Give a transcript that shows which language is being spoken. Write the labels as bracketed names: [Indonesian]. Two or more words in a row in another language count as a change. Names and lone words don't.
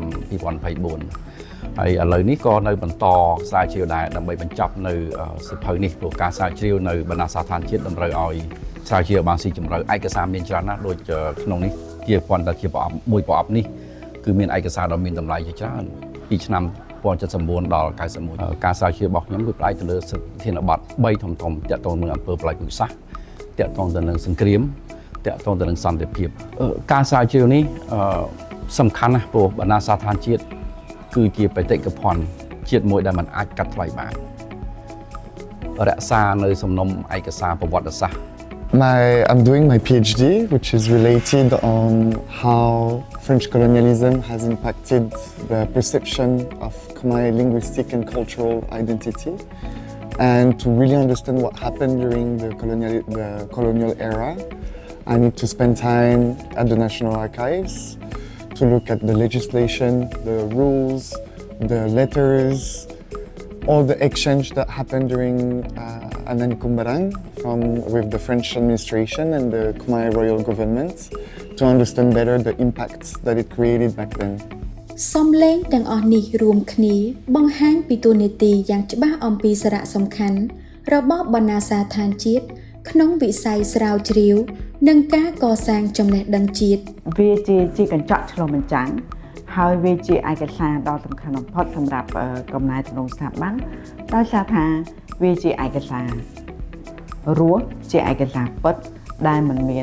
[Khmer] 2024 ហើយឥឡូវនេះក៏នៅបន្តស្រាវជ្រាវដែរដើម្បីបញ្ចប់នៅសិភៅនេះព្រោះការស្រាវជ្រាវនៅបណ្ណាសាស្ត្រជាតិតម្រូវឲ្យស្រាវជ្រាវបានស៊ីជម្រៅឯកសារមានច្រើនណាស់ដូចក្នុងនេះជាប៉ុន្តែជាប្រអប់មួយប្រអប់នេះគឺមានឯកសារដ៏មានតម្លៃជាច្រើនពីឆ្នាំ1979ដល់91ការស្រាវជ្រាវរបស់ខ្ញុំគឺផ្អែកទៅលើធានបទ3ធំៗទាក់ទងនឹងអំពើប្រល័យពូជសាសន៍ទាក់ទងទៅនឹងសង្គ្រាម តាក់ទងទៅនឹងសន្តិភាពការស្រាវជ្រាវនេះសំខាន់ណាស់ព្រោះបណ្ណាសាស្ត្រដ្ឋានជាតិគឺជាបេតិកភណ្ឌជាតិមួយដែលมันអាចកាត់ថ្លៃបានរក្សានៅសំណុំឯកសារប្រវត្តិសាស្ត្រ [English] I'm doing my PhD, which is related on how French colonialism has impacted the perception of Khmer linguistic and cultural identity. And to really understand what happened during the colonial era, I need to spend time at the National Archives to look at the legislation, the rules, the letters, all the exchange that happened during Anani Kumbarang with the French administration and the Khmer royal government to understand better the impacts that it created back then. [Khmer] សំឡេងទាំងអស់នេះរួមគ្នាបង្ហាញពីតួនាទីយ៉ាងច្បាស់អំពីសារៈសំខាន់របស់បណ្ណាសាស្ត្រដ្ឋានជាតិក្នុងវិស័យស្រាវជ្រាវនិងការកសាងចំណេះដឹងជាតិ វាជាកញ្ចក់ឆ្លុះបញ្ចាំងហើយវាជាឯកសារដ៏សំខាន់បំផុតសម្រាប់កំណែទម្រង់ស្ថាប័នដោយសារថាវាជាឯកសាររស់ជាឯកសារពិតដែលមិន